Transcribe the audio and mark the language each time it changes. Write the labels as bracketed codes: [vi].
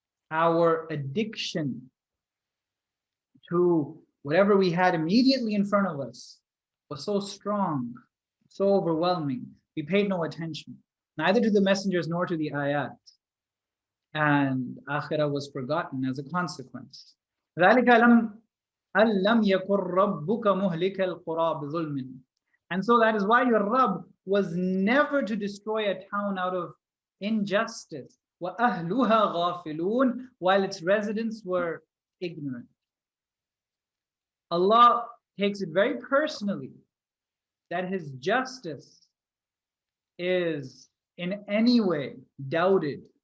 [en] our addiction to whatever we had immediately in front of us was so strong, so overwhelming, we paid no attention, neither to the messengers nor to the ayat. And akhirah was forgotten as a consequence. [ar] ذلك أَلَّمْ يَكُنْ رَبُّكَ مُهْلِكَ الْقُرَى بِظُلْمٍ. [en] And so that is why your Rabb was never to destroy a town out of injustice. [ar] وَأَهْلُهَا غَافِلُونَ, [en] while its residents were ignorant. Allah takes it very personally that His justice is in any way doubted.